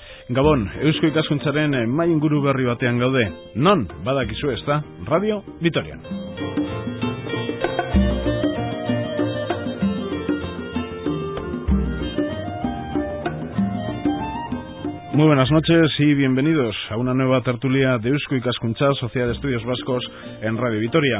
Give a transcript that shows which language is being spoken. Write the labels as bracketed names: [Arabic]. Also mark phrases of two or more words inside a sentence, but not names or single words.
[Basque] Gabon, Eusko Ikaskuntzaren mai inguru berri batean gaude. Non, badakizu ezta, Radio Vitoria. [Spanish] Muy buenas noches y bienvenidos a una nueva tertulia de Eusko Ikaskuntza, Sociedad de Estudios Vascos en Radio Vitoria.